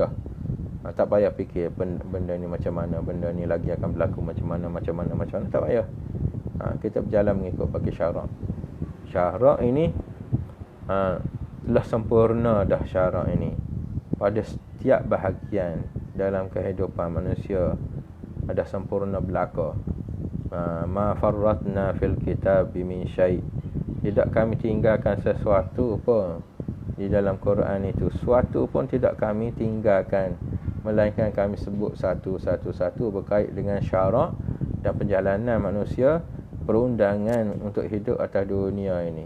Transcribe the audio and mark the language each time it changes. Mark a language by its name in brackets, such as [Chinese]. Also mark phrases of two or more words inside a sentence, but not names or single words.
[Malay] Tak payah fikir benda ni macam mana, benda ni lagi akan berlaku macam mana, tak payah. Kita berjalan mengikut bagi syarak. Syarak ini telah sempurna dah syarak ini pada setiap bahagian dalam kehidupan manusia, ada sempurna belaka. [Arabic] ما فرطنا في الكتاب من شيء', [Malay] tidak kami tinggalkan sesuatu pun di dalam Quran itu, sesuatu pun tidak kami tinggalkan, melainkan kami sebut satu-satu berkait dengan syarak dan perjalanan manusia, perundangan untuk hidup atas dunia ini.